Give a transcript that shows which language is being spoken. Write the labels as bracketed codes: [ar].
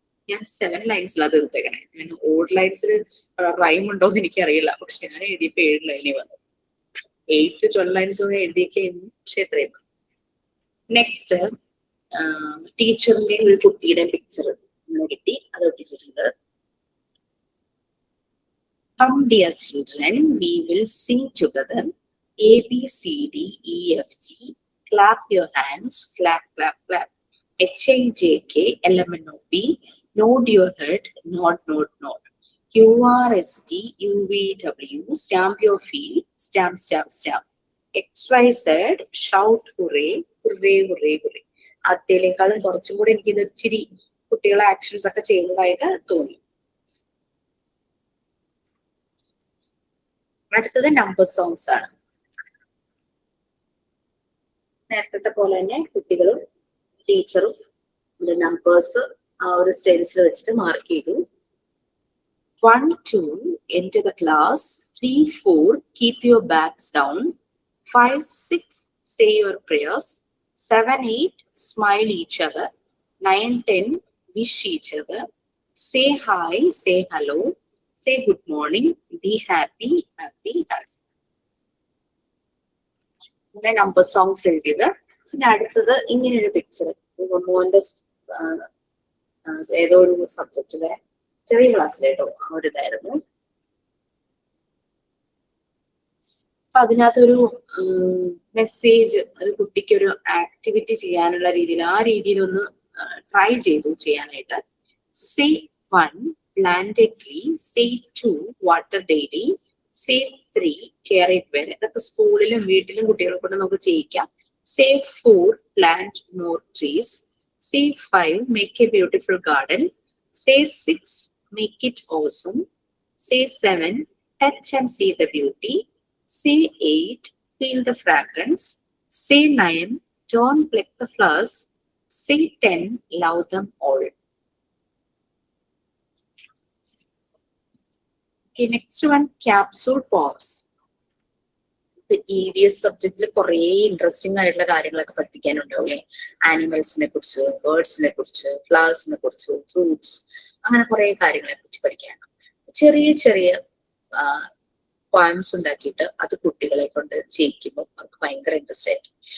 [ml] ഞാൻ 7 ലൈൻസിൽ അത് എടുത്തേക്കണേ. ഞാൻ ഓഡ് ലൈൻസിൽ റൈം ഉണ്ടോ എന്ന് എനിക്കറിയില്ല, പക്ഷെ ഞാൻ എഴുതിയപ്പോ 7 ലൈനേ വന്നു. 8 to 12 ലൈൻസ് ഒന്നും എഴുതിയൊക്കെ പക്ഷെ എത്രയും. നെക്സ്റ്റ് ടീച്ചറിന്റെ ഒരു കുട്ടിയുടെ പിക്ചർ കിട്ടി, അത് ഒട്ടിച്ചിട്ടുണ്ട്. [en] Come dear children, we will sing together. ABCDEFG, clap your hands, clap, clap, clap. HIJK, LMNOP, nod your head, nod, nod, nod. QRST, UVW, stamp your feet, stamp, stamp, stamp. XYZ, shout hooray, hooray, hooray, hooray. [ml] അതിലേക്കാളും കുറച്ചും കൂടെ എനിക്ക് ഇത് ഇച്ചിരി കുട്ടികളെ actions ഒക്കെ ചെയ്യുന്നതായിട്ട് തോന്നി. അടുത്തത് നമ്പർ സോങ്സ് ആണ്. നേരത്തെ പോലെ തന്നെ കുട്ടികളും ടീച്ചറും നമ്പേഴ്സ് ആ ഒരു സ്റ്റെൻസിൽ വെച്ചിട്ട് മാർക്ക് ചെയ്തു. [en] 1, 2 enter the class, 3, 4 keep your bags down, 5, 6 say your prayers, 7, 8 smile each other, 9, 10 wish each other, say hi, say hello, say good morning, be happy, happy, happy. [ml] പിന്നെ നമ്പർ സോങ്സ് എഴുതിയത്. പിന്നെ അടുത്തത് ഇങ്ങനെയൊരു picture മോന്റെ ഏതോ ഒരു സബ്ജക്റ്റിലെ ചെറിയ ക്ലാസ്സിലേട്ടോ ആ ഒരു ഇതായിരുന്നു. അപ്പൊ അതിനകത്തൊരു മെസ്സേജ്, ഒരു കുട്ടിക്ക് ഒരു ആക്ടിവിറ്റി ചെയ്യാനുള്ള രീതിയിൽ ആ രീതിയിലൊന്ന് ട്രൈ ചെയ്തു ചെയ്യാനായിട്ട്. [en] Say 1 plant a tree, say 2 water daily, say 3 care it well. [ml] ഇതൊക്കെ സ്കൂളിലും വീട്ടിലും കുട്ടികളെ കൊണ്ട് നമുക്ക് ചെയ്യിക്കാം. [en] Say 4 plant more trees, say 5 make a beautiful garden, say 6 make it awesome, say 7 touch and see the beauty, say 8 feel the fragrance, say 9 don't pluck the flowers, say 10 love them all. Okay, next one, capsule poems. [ml] EVS സബ്ജക്റ്റിൽ കുറെ interesting ആയിട്ടുള്ള കാര്യങ്ങളൊക്കെ പഠിപ്പിക്കാനുണ്ടാവും അല്ലെ. ആനിമൽസിനെ കുറിച്ച്, ബേർഡ്സിനെ കുറിച്ച്, ഫ്ലവേഴ്സിനെ കുറിച്ച്, fruits, അങ്ങനെ കുറെ കാര്യങ്ങളെ പറ്റി പഠിക്കാനുണ്ട്. ചെറിയ ചെറിയ പോയംസ് ഉണ്ടാക്കിയിട്ട് അത് കുട്ടികളെ കൊണ്ട് ചെയ്യിക്കുമ്പോൾ അവർക്ക് ഭയങ്കര ഇൻട്രസ്റ്റ് ആയിരിക്കും.